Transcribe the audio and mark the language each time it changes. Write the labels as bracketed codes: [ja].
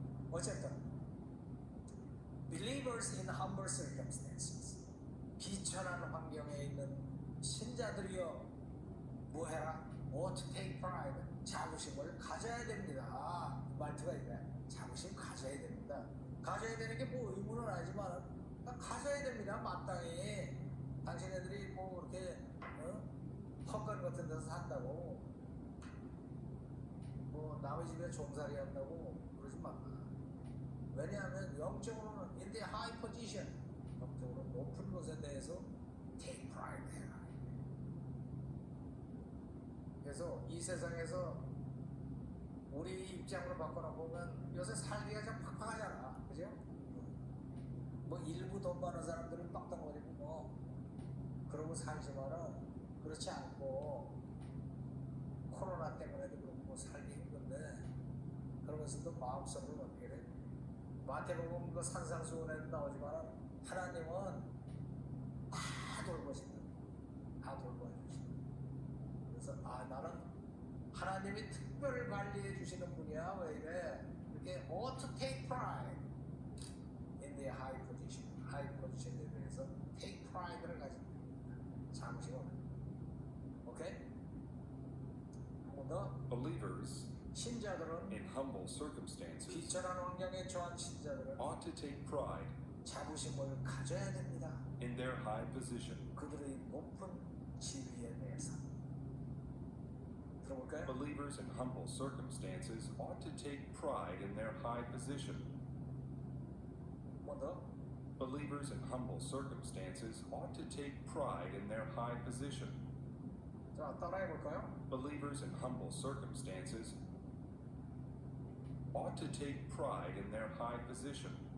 [ko] 어쨌든 [en] believers in humble circumstances [ko] 비천한 환경에 있는 신자들이여 뭐해라? [en] ought to take pride [ko] 자부심을 가져야 됩니다. 말투가 이거야. 자부심 가져야 됩니다. 가져야 되는 게 뭐 의무는 아니지만 가져야 됩니다. 마땅히 당신네들이 뭐 이렇게 헛간 같은 데서 산다고 뭐 남의 집에 종살이 한다고 그러지 마. 왜냐하면 영적으로는 [en] in the high position [ko] 영적으로 높은 것에 대해서 [en] take pride [ko] 해라. 그래서 이 세상에서 우리 입장으로 바꿔나 보면 요새 살기가 좀 팍팍하잖아. 그죠? 뭐 일부 돈 많은 사람들은 빡빡거리고 뭐 그러고 살지만은 그렇지 않고 코로나 때문에도 그렇고 뭐 살기 힘든데 그러면서도 마음속으로 어떻게 돼? 마태복음 그 산상수훈에도 나오지만은 하나님은 다 돌보신다. 다 돌봐주신다. 그래서 나는 하나님이 특별 관리해 주시는 분이야. 왜 이래? 이렇게 [en] ought to take pride in the high position. high position [ko] 에 대해서 [en] take pride [ko] 를 가지고 자부심을. 오케이? 한 번 더. [en] Believers [ko] 신자들은 [en] in humble circumstances [ko] 비천한 환경에 처한 신자들은 [en] ought to take pride [ko] 자부심을 가져야 됩니다. [en] in their high position. [ko] 그들의 높은 지위에 대해서. 들어볼까요? [en] Believers in humble circumstances ought to take pride in their high position. [ko] 한 번 더. [en] Believers in humble circumstances ought to take pride in their high position. [ko] 자, 따라해 볼까요? [en] Believers in humble circumstances ought to take pride in their high position.